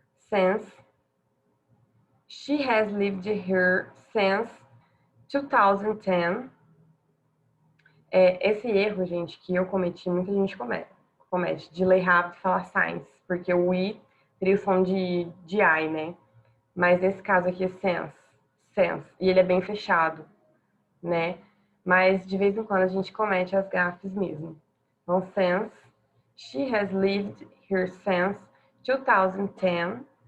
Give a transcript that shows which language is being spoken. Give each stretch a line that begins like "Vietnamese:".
English: Since, she has lived here since 2010.
Portuguese: Esse erro, gente, que eu cometi, muita gente comete de ler rápido e falar science, porque o I teria o som de I, né? Mas nesse caso aqui é sense, e ele é bem fechado, né? Mas de vez em quando a gente comete as gafes mesmo.
English: Então, since she has lived here since 2010.